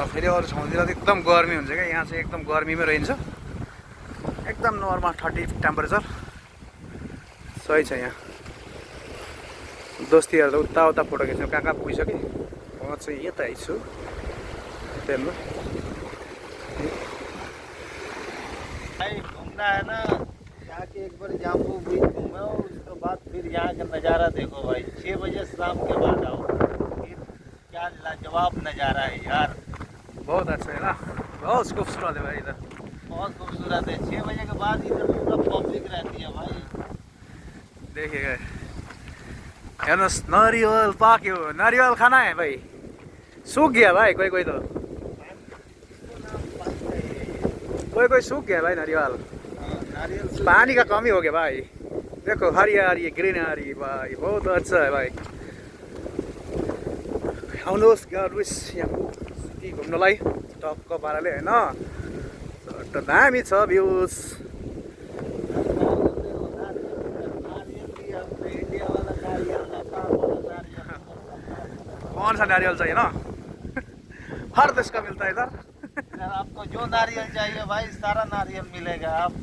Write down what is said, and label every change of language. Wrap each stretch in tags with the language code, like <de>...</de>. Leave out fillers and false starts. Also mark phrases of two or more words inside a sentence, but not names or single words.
<ne>फेरि अरू ठाउँतिर त एकदम गर्मी हुन्छ क्या। यहाँ चाहिँ एकदम गर्मीमै रहन्छ। एकदम नर्मल 30 टेम्परेचर सही छ यहाँ। दोस्तीहरू त उता फोटो खिच्नु कहाँ पुगिसके। म चाहिँ यता आइछु ट्रेनमा।</ne> <hi>घूमना है ना, जाके एक बार जाम्बू बीच घूमो, उसके बाद फिर यहाँ का नज़ारा देखो भाई। 6 बजे शाम के बाद आओ, फिर क्या लाजवाब नज़ारा है यार। बहुत अच्छा है ना, बहुत खूबसूरत है भाई इधर। बहुत खूबसूरत है। 6 बजे के बाद इधर पूरा पब्लिक रहती है भाई।</hi> <ne>देखिएगा हेर्नुहोस्, नरिवल पाक्यो।</ne> <hi>नरिवल खाना है भाई। सूख गया भाई कोई तो, कोई सूख गया भाई नारियल। पानी का कमी हो गया भाई। देखो हरियाली ग्रीनरी भाई, बहुत अच्छा है भाई।</hi> <ne>आउनुहोस् गाइस यहाँ घुम्नलाई टक्क पाराले होइन। दामी छ भ्यूज।</ne> <hi>कौन सा नारियल चाहिए ना, हर देश का मिलता है इधर। आपको जो नारियल चाहिए भाई सारा नारियल मिलेगा।</hi>